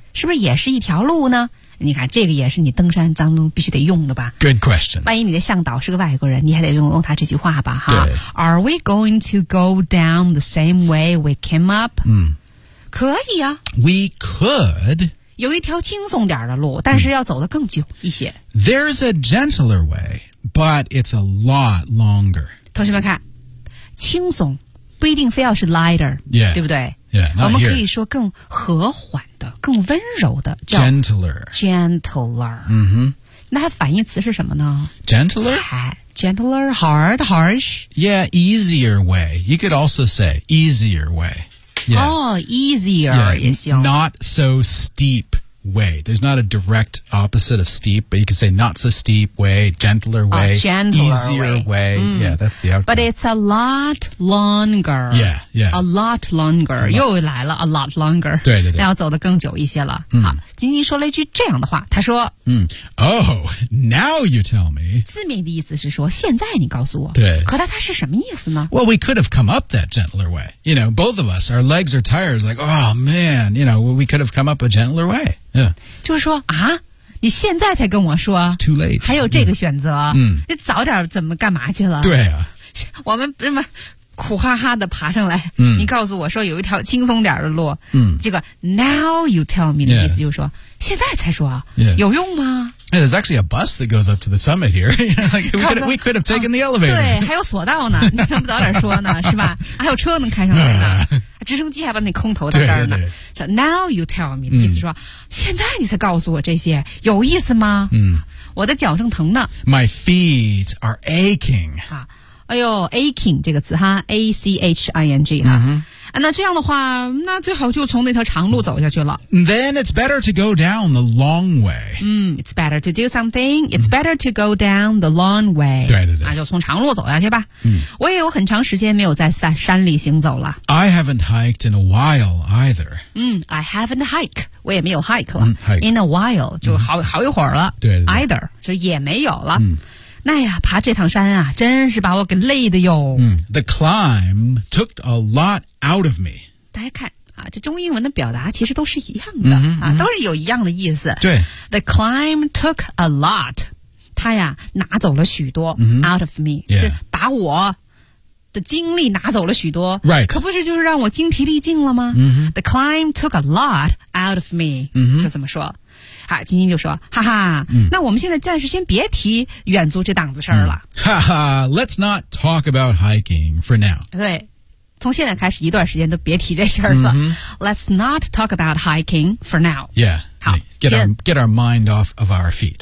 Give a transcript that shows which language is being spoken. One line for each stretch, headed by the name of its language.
Chinese: 是不是也是一条路呢你看这个也是你登山当中必须得用的吧
English: Good question
Chinese: 万一你的向导是个外国人你还得用他这句话吧哈。对
English: Are we going to go down the same way we came up、嗯、
Chinese: 可以啊
English: We could
Chinese: 有一条轻松点的路但是要走得更久一些、嗯、
English: There's a gentler way But it's a lot longer
Chinese: 同学们看轻松不一定非要是 lighter
English: Yeah
Chinese: 对不对
English: Yeah,
Chinese: 我们可以说更和缓的更温柔的叫
English: Gentler、mm-hmm.
Chinese: 那它反义词是什么呢
English: Gentler Gentler Hard Harsh Yeah Easier way You could also say Easier way yeah. Oh Easier yeah,
Chinese: 也行
English: Not so steep way. There's not a direct opposite of steep, but you can say not so steep way, gentler way, easier way. Mm. Yeah, that's the outcome. But it's a lot longer. Yeah, yeah. A lot longer.
Chinese: 又来了
English: a lot longer.
Chinese: 对对对。那要走得更久一些了。 Mm. 好，金金说了一句这样的话，他说、
English: Oh, now you tell me.
Chinese: 字面的意思是说现在你告诉我。对。可他是什么意思呢？
English: Well, we could have come up that gentler way. You know, both of us, our legs are tired. Like, oh man, you know, we could have come up a gentler way. Yeah.
Chinese: 就是说啊，你现在才跟我说
English: It's too late.
Chinese: 还有这个选择、
English: yeah.
Chinese: 你早点怎么干嘛去了对啊我们这么苦哈哈的爬上来、嗯、你告诉我说有一条轻松点的路、嗯、结果
English: now you tell me
Chinese: 的、
English: yeah.
Chinese: 意思就是说现在才说、
English: yeah.
Chinese: 有用吗
English: yeah, There's actually a bus that goes up to the summit here we could have taken the elevator
Chinese: 对还有索道呢你怎么早点说呢是吧还有车能开上来呢直升机还把那空投在这儿呢对对对
English: so, Now you tell me、
Chinese: 嗯、意思说现在你才告诉我这些有意思吗、嗯、我的脚正疼呢
English: My feet are aching、
Chinese: 啊、哎呦 aching 这个词哈 A-C-H-I-N-G 哈、嗯啊、那这样的话那最好就从那条长路走下去了
English: Then it's better to go down the long way、嗯、It's better to do something It's better to go down the long way
Chinese: 对对对、啊、就从长路走下去吧、嗯、我也有很长时间没有在山里行走了
English: I haven't hiked in a while either.
Chinese: 嗯 ，
English: I haven't hike.
Chinese: 我也没有 hike 了。
English: In a while
Chinese: 就好、嗯、好一会儿了。对, 对, 对，either 就也没有了。嗯、那呀，爬这趟山啊，真是把我给累的哟。
English: 嗯 ，The climb took a lot out of me.
Chinese: 大家看啊，这中英文的表达其实都是一样的、嗯、啊，都是有一样的意思。对，
English: The climb took a lot.
Chinese: 它呀，拿走了许多、嗯、
English: out of me，、 yeah.
Chinese: 是把我。的精力拿走了许多
English: ，right？
Chinese: 可不是就是让我精疲力尽了吗、 mm-hmm.
English: ？The climb took a lot out of me，、 mm-hmm.
Chinese: 就这么说。好，金金就说：“哈哈， mm-hmm. 那我们现在暂时先别提远足这档子事儿了。”
English: 哈哈 ，Let's not talk about hiking for now。
Chinese: 对，从现在开始一段时间都别提这事儿了。 Mm-hmm.
English: Let's not talk about hiking for now。 Yeah，
Chinese: 好
English: ，get our mind off of our feet。